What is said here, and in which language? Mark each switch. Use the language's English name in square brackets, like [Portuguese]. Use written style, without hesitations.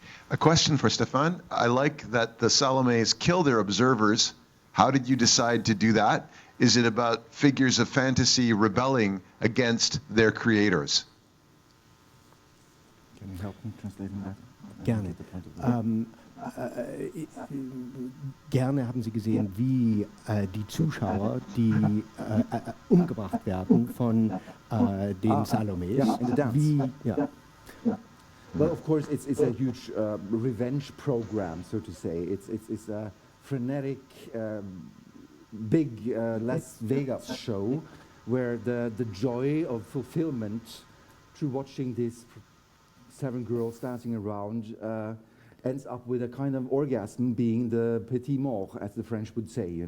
[English] A question for Stefan. I like that the Salomes kill their observers. How did you decide to do that? Is it about figures of fantasy rebelling against their creators? Can you help me translating that? [German] Gerne. Gerne haben Sie gesehen, wie die Zuschauer, die umgebracht werden von den Salomes. [English] Yeah, in the dance. [German] Wie, ja. [English] Well, of course, it's a huge revenge program, so to say. It's a frenetic, big Las Vegas show where the joy of fulfillment through watching these 7 girls dancing around ends up with a kind of orgasm, being the petit mort, as the French would say.